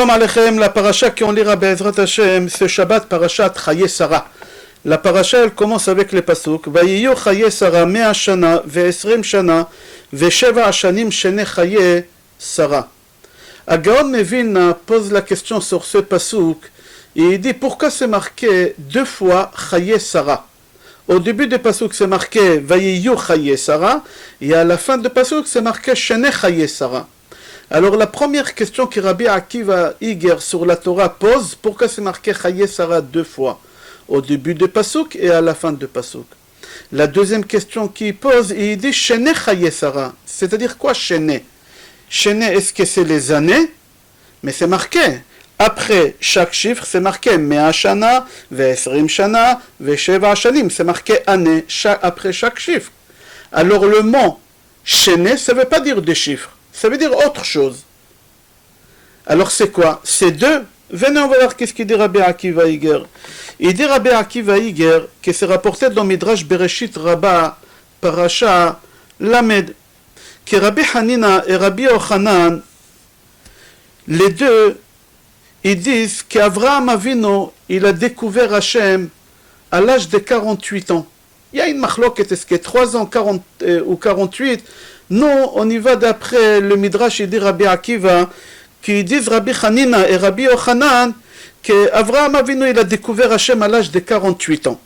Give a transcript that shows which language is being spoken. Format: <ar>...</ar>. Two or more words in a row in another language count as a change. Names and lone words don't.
<he>שלום עליכם,</he> <fr>la paracha qu'on lira</fr> <he>בעזרת השם,</he> <fr>ce Shabbat,</fr> <he>פרשת חיי שרה.</he> <fr>La paracha, elle commence avec les pasuk.</fr> <he>ויהיו חיי שרה מאה שנה ועשרים שנה ושבע שנים שני חיי שרה. הגאון מווילנא</he> <fr>pose la question sur ce pasuk, et il dit pourquoi c'est marqué deux fois Chaye Sarah. Au début du pasuk, c'est marqué</fr> <he>ויהיו חיי שרה,</he> <fr>et à la fin du pasuk, c'est marqué</fr> <he>שני חיי שרה.</he> <fr>Alors la première question que Rabbi Akiva Iger sur la Torah pose, pourquoi c'est marqué</fr> <he>חיי שרה</he> <fr>deux fois, au début de Pasuk et à la fin de Pasuk. La deuxième question qu'il pose, il dit</fr> <he>שני חיי שרה,</he> <fr>c'est-à-dire quoi Shene? Shene, est-ce que c'est les années? Mais c'est marqué. Après chaque chiffre, c'est marqué</fr> <he>מאה שנה ועשרים שנה ושבע שנים,</he> <fr>c'est marqué année après chaque chiffre. Alors le mot Shene, ça ne veut pas dire des chiffres. Ça veut dire autre chose. Alors c'est quoi? C'est deux. Venez, on va voir qu'est-ce qu'il dit Rabbi Akiva Iger. Il dit Rabbi Akiva Iger que c'est rapporté dans Midrash Bereshit Rabbah,</fr> <he>פרשה ל,</he> <fr>que Rabbi Hanina et Rabbi Yochanan, les deux, ils disent qu'</fr> <he>אברהם אבינו,</he> <fr>il a découvert Hachem à l'âge de 48 ans. Il y a une machloket, est-ce que 3 ans 40, ou 48? Non, on y va d'après le Midrash, il dit Rabbi Akiva, qui disent Rabbi Hanina et Rabbi Yochanan, qu'</fr> <he>אברהם אבינו,</he> <fr>il a découvert Hachem à l'âge de 48 ans.</fr>